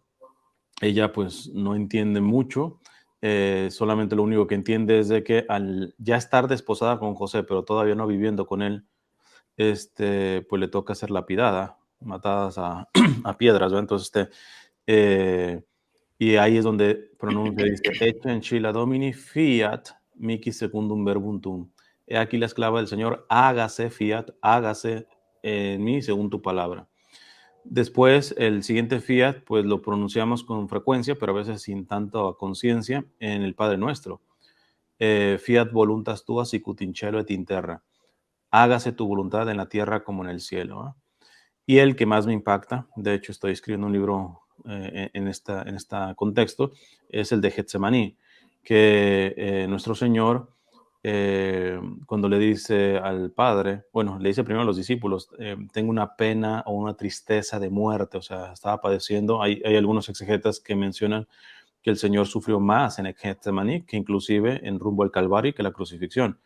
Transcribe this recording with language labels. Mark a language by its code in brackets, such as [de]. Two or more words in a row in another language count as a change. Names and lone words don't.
[es] Ella pues no entiende mucho, solamente lo único que entiende es de que al ya estar desposada con José, pero todavía no viviendo con él, pues le toca ser lapidada, matadas a, a piedras, ¿no? Entonces, eh, y ahí es donde pronuncia, dice, [la] hecha en Chila Domini fiat mihi secundum verbum tuum. [es] He aquí la esclava del Señor, hágase fiat, hágase en mí según tu palabra. Después, el siguiente fiat, pues lo pronunciamos con frecuencia, pero a veces sin tanta conciencia, en el Padre Nuestro. [la] Fiat voluntas tua sicut in cielo et in terra. [es] Hágase tu voluntad en la tierra como en el cielo. ¿Eh? Y el que más me impacta, de hecho estoy escribiendo un libro en este contexto, es el de Getsemaní, que nuestro Señor, cuando le dice al Padre, bueno, le dice primero a los discípulos, tengo una pena o una tristeza de muerte, o sea, estaba padeciendo, hay algunos exegetas que mencionan que el Señor sufrió más en el Getsemaní que inclusive en rumbo al Calvario que la crucifixión.